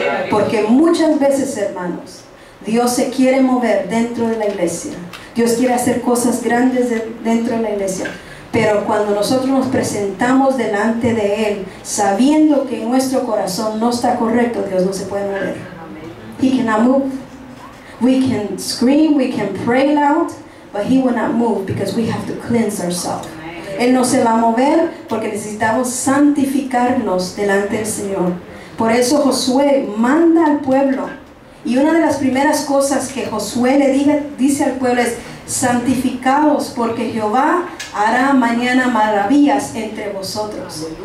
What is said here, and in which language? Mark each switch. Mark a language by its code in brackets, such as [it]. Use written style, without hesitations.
[es] Porque muchas veces, hermanos, Dios se quiere mover dentro de la iglesia. Dios quiere hacer cosas grandes dentro de la iglesia. Pero cuando nosotros nos presentamos delante de Él, sabiendo que en nuestro corazón no está correcto, Dios no se puede mover. [en] He cannot move. We can scream, we can pray loud, but He will not move because we have to cleanse ourselves. [es] Él no se va a mover porque necesitamos santificarnos delante del Señor. Por eso Josué manda al pueblo. Y una de las primeras cosas que Josué dice al pueblo es: santificaos, porque Jehová hará mañana maravillas entre vosotros.